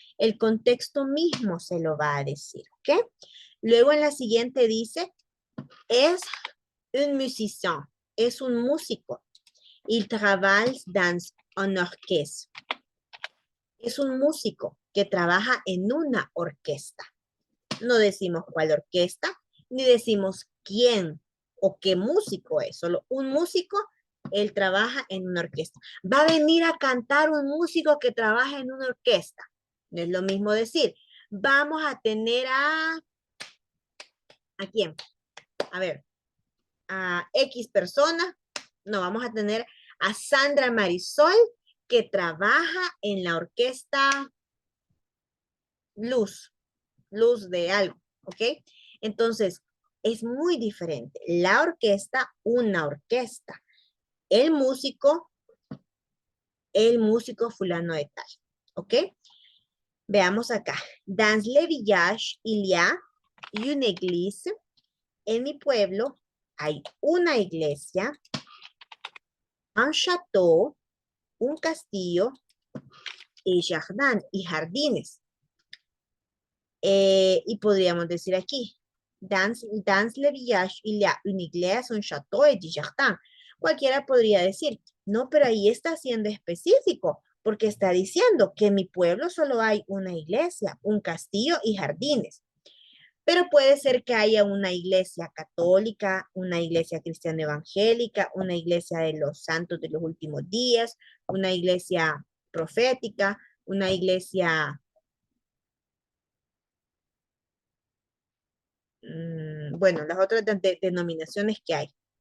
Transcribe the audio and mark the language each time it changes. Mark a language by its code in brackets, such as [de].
[es] El contexto mismo se lo va a decir, ¿ok? Luego en la siguiente dice, es un musicien, es un músico. [fr] Il travaille dans un orchestre. [es] Es un músico que trabaja en una orquesta. No decimos cuál orquesta, ni decimos quién o qué músico es. Solo un músico, él trabaja en una orquesta. Va a venir a cantar un músico que trabaja en una orquesta. No es lo mismo decir, vamos a tener ¿a quién? A ver, a X persona. No, vamos a tener a Sandra Marisol, que trabaja en la orquesta Luz de algo, ¿ok? Entonces, es muy diferente. La orquesta, una orquesta. El músico fulano de tal, ¿ok? Veamos acá. [fr] Dans le village, il y a une église. [es] En mi pueblo hay una iglesia, [fr] un château, [es] un castillo, y jardin, y jardines. Y podríamos decir aquí, [fr] dans le village, il y a une église, un château et du jardin. [es] Cualquiera podría decir, no, pero ahí está siendo específico, porque está diciendo que en mi pueblo solo hay una iglesia, un castillo y jardines. Pero puede ser que haya una iglesia católica, una iglesia cristiana evangélica, una iglesia de los santos de los últimos días, una iglesia profética, una iglesia bueno, las otras denominaciones que hay.